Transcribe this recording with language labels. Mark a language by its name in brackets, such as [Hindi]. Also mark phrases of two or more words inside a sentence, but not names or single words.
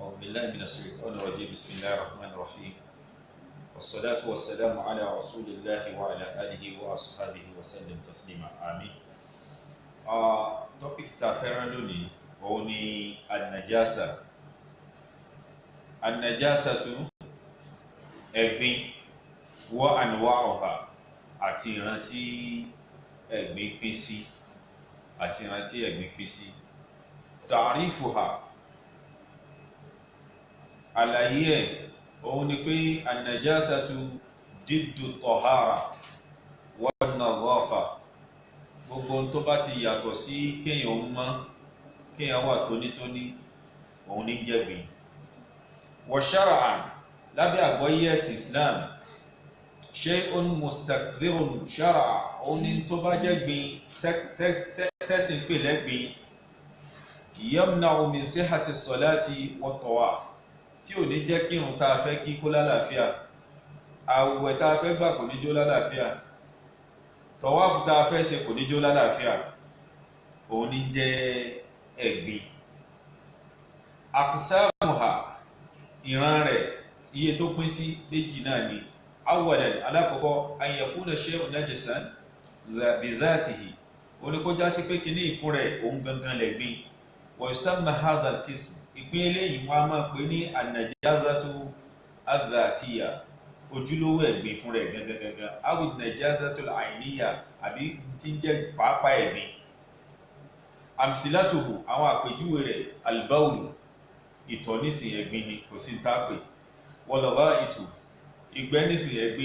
[Arabic] بالله من الشيطان الرجيم بسم الله الرحمن الرحيم والصلاة والسلام على رسول الله وعلى آله وأصحابه وسلم تسليما آمين. [Yoruba] Topic tá fẹ́ràn lónìí òun ni an-najasa. An-najasatu ẹ̀gbin [Arabic] وأنواعها [Yoruba] àti ìran tí ẹ̀gbin pín sí àti ìran tí ẹ̀gbin pín sí. Ta'rifuha àlàyé ẹ̀ òun ni pé [Arabic] النجاسة ضد الطهارة والنظافة. [Yoruba] Gbogbo tó bá ti yàtọ̀ sí kéèyàn mọ́ kéèyàn wà tónítóní òun ní jẹ́gbin. [Arabic] وشرعا [Yoruba] lábẹ́ àgbọ́yé ẹ̀sìn Islam [Arabic] شيء مستكبر شرعا [Yoruba] òun ní tó bá jẹ́gbin tẹ́sìn pè lẹ́gbin [Arabic] يمنع من صحة صلاة وطواف [Yoruba] tí ò ní jẹ́ kí irun tá a fẹ́ kí kó lálàáfíà, àwẹ̀ tá a fẹ́ gbà kò ní jó lálàáfíà, tọ̀wáfù tá a fẹ́ ṣe kò ní jó lálàáfíà, òun ní jẹ́ ẹ̀gbin. Aqsamuha ìran rẹ̀ iye tó pín sí méjì náà ni. Awwalan alákọ̀ọ́kọ́ [Arabic] أن يكون شيء نجسا بذاته [Yoruba] òun ni kó já sí pé kíní ìfún rẹ̀ òun gangan lẹ̀gbin. [Arabic] ويسمى هذا القسم [Yoruba] ìpín eléyìí wọ́n á máa pè ní [Arabic] النجاسة الذاتية [Yoruba] ojúlówó ẹ̀gbin fún rẹ̀ gangan [Arabic] أو النجاسة العينية [Yoruba] àbí tí ń jẹ́ pàápàá ẹ̀gbin. Amsilatuhu àwọn àpèjúwe rẹ̀ al-bawl ìtọ̀ nísìn ẹ̀gbin ni kò sí tá pè, wal-gha'itu ìgbẹ́ nísìn ẹ̀gbin